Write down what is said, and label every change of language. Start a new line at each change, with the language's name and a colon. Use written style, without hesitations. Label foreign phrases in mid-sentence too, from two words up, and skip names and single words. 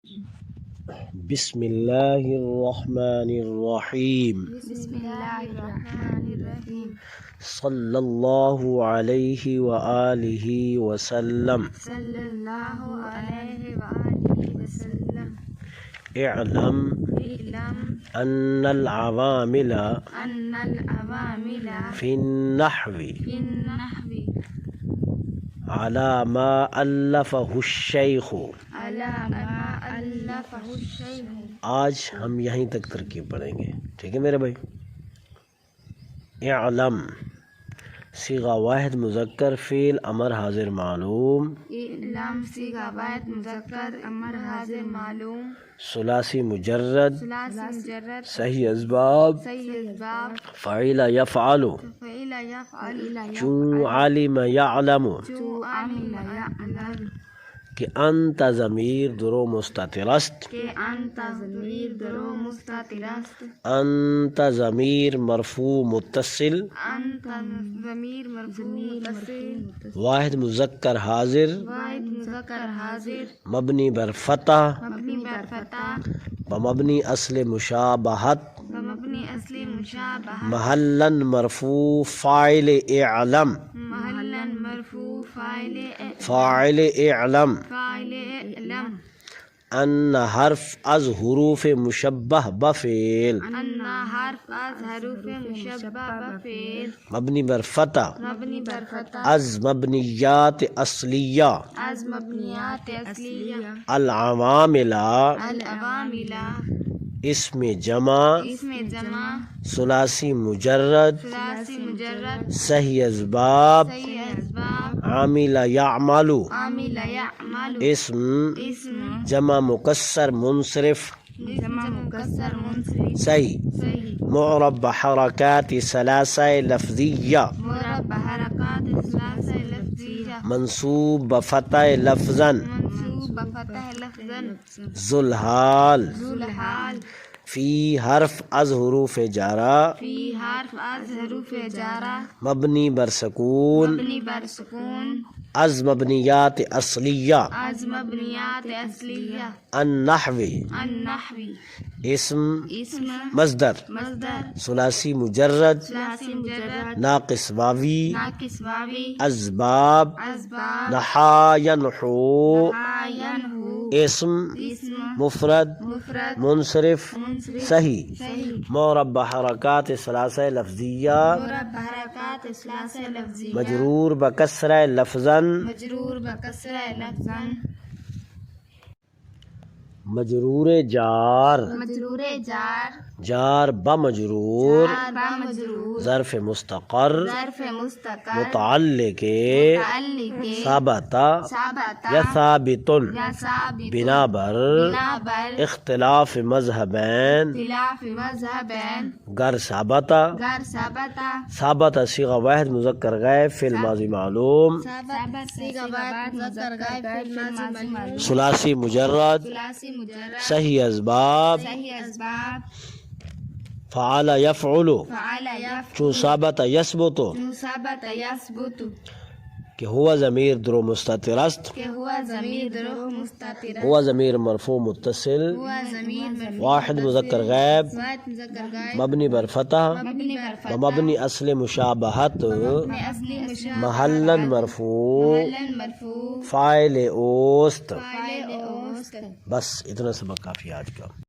Arabic: بسم اللہ الرحمن الرحیم بسم اللہ الرحمن الرحیم صلی اللہ علیہ وآلہ وسلم صلی اللہ علیہ وآلہ وسلم اعلم اعلم ان العوامل ان العوامل فی النحو فی النحو على ما ألفه الشیخ. علی ما الفہ الشیخ.
Urdu: آج ہم یہیں تک ترکیب پڑھیں گے، ٹھیک ہے میرے بھائی.
Arabic: اعلم صیغہ واحد مذکر فعل امر حاضر معلوم. اعلم صیغہ واحد مذکر امر حاضر معلوم. ثلاثی مجرد ثلاثی مجرد صحیح اسباب صحیح اسباب فعل یفعل فعل یفعل چون علم یعلم جو عمل یعمل
Persian: کہ
Arabic: انت ضمیر
Persian: درو مستتر است. کہ
Arabic: انت ضمیر
Persian: درو مستتر است.
Arabic: انت ضمیر مرفوع متصل. انت ضمیر مرفوع متصل. واحد مذکر حاضر واحد مذکر حاضر مبنی بر فتح مبنی بر فتح ومبنی اصل مشابہت و مبنی اصل مشابہ محلا مرفوع فاعل اعلم. محلا مرفوع فاعل اعلم فاعل علم.
Persian: ان حرف از
Arabic: حروف مشبہ بفعل
Persian: ان حرف از
Arabic: حروف مشبہ بفعل مبنی بر فتح مبنی بر فتح
Persian: از مبنیات اصلیہ از مبنیات اصلیہ.
Arabic: العوامل العوامل اسم جمع اسم جمع ثلاثی مجرد ثلاثی مجرد صحیح اسباب صحیح اسباب عامل یعمل عامل یعمل اسم اسم جمع مکسر منصرف جمع مکسر منصرف صحیح صحیح معرب بحرکات ثلاثہ لفظیہ مربع حرکات ثلاثہ لفظیہ منصوب بفتح لفظا منصوب بفتح لفظا ذو الحال ذو الحال
Persian: فی حرف از
Arabic: حروف جارہ
Persian: فی حرف از
Arabic: حروف جارہ مبنی بر سکون مبنی بر سکون
Persian: از مبنیات اصلیہ از مبنیات اصلیہ.
Arabic: النحو النحو اسم اسم مصدر مصدر ثلاثی مجرد ثلاثی مجرد ناقص واوی ناقص واوی اسباب اسباب نحا ینحو ینحو اسم اسم مفرد مفرد منصرف منصرف صحیح صحیح معرب بحرکات ثلاثہ لفظیہ مربع حرکات ثلاثہ لفظیہ مجرور بکسرہ لفظا مجرور بکسرہ لفظا مجرور جار مجرور جار جار بمجرور جار بمجرور ظرف مستقر ظرف مستقر متعلق متعلق ثابت ثابت یا ثابت یا ثابت بنا بر بنا بر اختلاف مذہبین اختلاف مذہبین گر ثابت غیر ثابت ثابت صیغہ واحد مذکر غائب فعل ماضی معلوم ثابت صیغہ واحد مذکر غائب فعل ماضی معلوم. ثلاثی مجرد ثلاثی مجرد صحیح اسباب صحیح اسباب فعل یفعل فعل یفعل چون ثابت یثبت ثابت یثبت
Persian: کہ
Arabic: ہوا ضمیر
Persian: درو مستتر است. کہ
Arabic: ہوا ضمیر
Persian: درو مستتر
Arabic: ہوا ضمیر مرفوع متصل ہوا ضمیر مرفوع واحد مذکر غائب واحد مذکر غائب مبنی بر فتح مبنی بر فتح ومبنی اصل مشابہت میں اصلی مشابہ محلا مرفوع محلاً مرفوع
Persian: فاعل اوست. فاعل اوست.
Urdu: بس اتنا سبق کافی آج کا.